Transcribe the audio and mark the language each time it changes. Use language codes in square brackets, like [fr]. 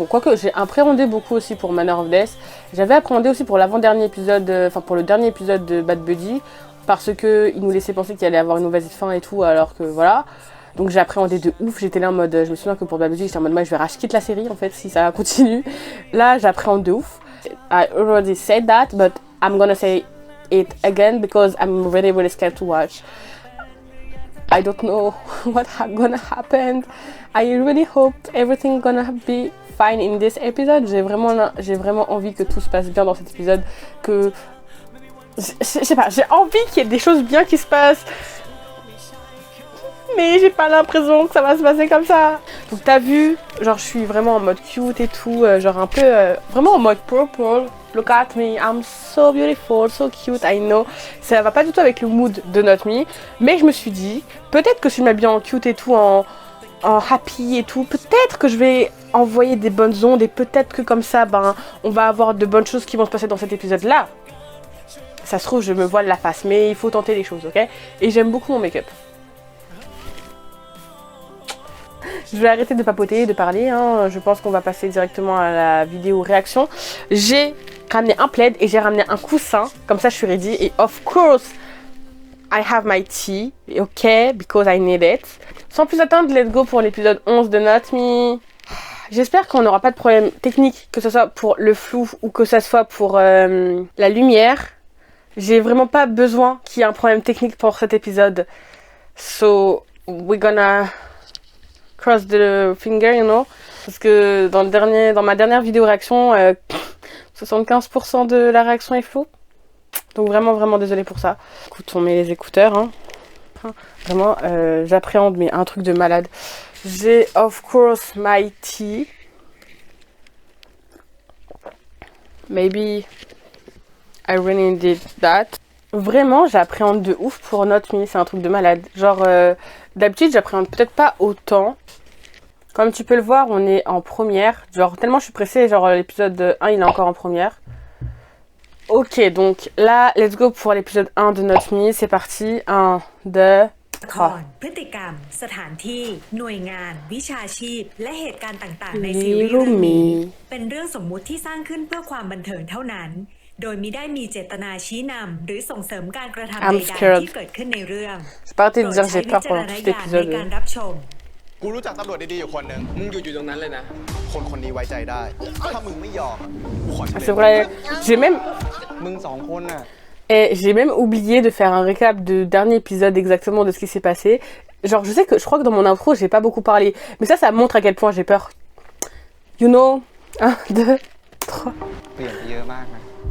[fr] Bon, quoique j'ai appréhendé beaucoup aussi pour Manor of Death. J'avais appréhendé aussi pour l'avant-dernier épisode, pour le dernier épisode de Bad Buddy, parce que il nous laissait penser qu'il allait avoir une mauvaise fin et tout, alors que voilà. Donc j'ai appréhendé de ouf, j'étais là en mode, je me souviens que pour Bad Buddy, j'étais en mode, moi je vais quitter la série en fait si ça continue. Là j'appréhende de ouf. [en] I already said that, but I'm gonna say it again because I'm really scared to watch. I don't know what's gonna happen. I really hope everything gonna be fine in this episode. [fr] J'ai vraiment envie que tout se passe bien dans cet épisode. Que je sais pas, j'ai envie qu'il y ait des choses bien qui se passent. Mais j'ai pas l'impression que ça va se passer comme ça. Donc t'as vu, genre je suis vraiment en mode cute et tout, genre un peu vraiment en mode purple. [en] Look at me, I'm so beautiful, so cute, I know. [fr] Ça va pas du tout avec le mood de Not Me. Mais je me suis dit, peut-être que si je m'habille en cute et tout, en happy et tout, peut-être que je vais envoyer des bonnes ondes et peut-être que comme ça, ben, on va avoir de bonnes choses qui vont se passer dans cet épisode-là. Ça se trouve, je me voile la face, mais il faut tenter les choses, ok? Et j'aime beaucoup mon make-up. Je vais arrêter de papoter, de parler, hein. Je pense qu'on va passer directement à la vidéo réaction. J'ai ramené un plaid et j'ai ramené un coussin, comme ça je suis ready. [en] Et of course, I have my tea, ok, because I need it. [fr] Sans plus attendre, let's go pour l'épisode 11 de Not Me. J'espère qu'on n'aura pas de problème technique, que ce soit pour le flou ou que ce soit pour la lumière. J'ai vraiment pas besoin qu'il y ait un problème technique pour cet épisode. [en] So, we're gonna cross the finger, you know. [fr] Parce que dans ma dernière vidéo réaction, 75% de la réaction est floue. Donc vraiment désolée pour ça. Écoute, on met les écouteurs, hein. Vraiment, j'appréhende, mais un truc de malade. [en] J'ai, of course, my tea. Maybe I really did that. [fr] Vraiment, j'appréhende de ouf pour Not Me. C'est un truc de malade. Genre, d'habitude, j'appréhende peut-être pas autant. Comme tu peux le voir, on est en première. Genre, tellement je suis pressée. Genre, l'épisode 1, il est encore en première. Ok, donc là, let's go pour l'épisode 1 de Not Me. C'est parti. 1, 2, 3. [th] พฤติกรรมสถานที่หน่วยงานวิชาชีพและเหตุการณ์ต่างๆในซีรีส์เรื่องนี้เป็นเรื่องสมมุติที่สร้างขึ้นเพื่อความบันเทิงเท่านั้นโดยมิได้มีเจตนาชี้นำหรือส่งเสริมการกระทำใดๆที่เกิดขึ้นในเรื่องโปรดใช้วิจารณญาณในการรับชม กูรู้จักตำรวจดีๆอยู่คนหนึ่งมึงอยู่ตรงนั้นเลยนะคนนี้ไว้ใจได้ถ้ามึงไม่ยอมกูขอเฉลย [fr] C'est vrai, j'ai même [th] มึงสองคนน่ะ [fr] Et j'ai même oublié de faire un récap de dernier épisode exactement de ce qui s'est passé. Genre, je crois que dans mon intro, j'ai pas beaucoup parlé. Mais ça montre à quel point j'ai peur. [en] You know? 1, 2, 3. [th] เปลี่ยนไปเยอะมากนะ